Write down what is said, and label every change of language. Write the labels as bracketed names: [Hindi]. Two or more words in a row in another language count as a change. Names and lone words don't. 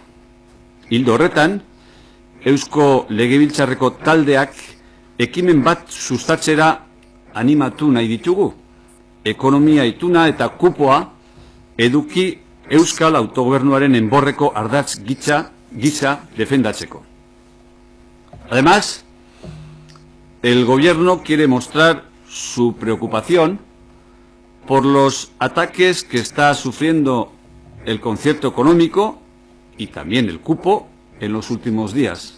[Basque] Ildo horretan, Eusko Legebiltzarreko taldeak ekimen bat sustatzera animatu nahi ditugu. Ekonomia ituna eta kupoa eduki Euskal autogobernuaren enborreko ardatz gisa defendatzeko. [Spanish] Además, el gobierno quiere mostrar su preocupación por los ataques que está sufriendo el concierto económico y también el cupo en los últimos días.